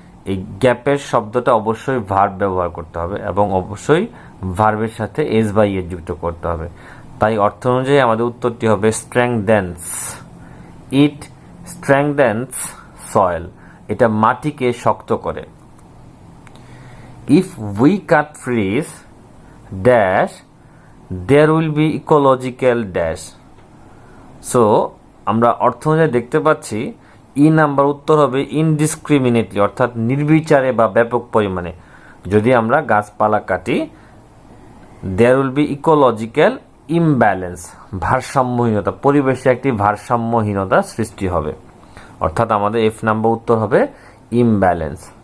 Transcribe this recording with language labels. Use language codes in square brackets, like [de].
[bn] এই গ্যাপের শব্দটা অবশ্যই ভার্ব ব্যবহার করতে হবে এবং অবশ্যই ভার্বের সাথে এস বাই এ যুক্ত করতে হবে। তাই অর্থ অনুযায়ী আমাদের উত্তরটি হবে স্ট্রেংথেন্স। ইট স্ট্রেংথেন্স সয়েল, এটা মাটিকে শক্ত করে। [en] If we cut trees dash there will be ecological dash. [bn] So আমরা অর্থ অনুযায়ী দেখতে পাচ্ছি ই নাম্বার উত্তর হবে ইনডিসক্রিমিনেটলি, অর্থাৎ নির্বিচারে বা ব্যাপক পরিমাণে যদি আমরা গাছপালা কাটি। [en] there will be ecological imbalance, [bn] ভারসাম্যহীনতা, পরিবেশে একটি ভারসাম্যহীনতা সৃষ্টি হবে, অর্থাৎ আমাদের এফ নাম্বার উত্তর হবে ইমব্যালেন্স।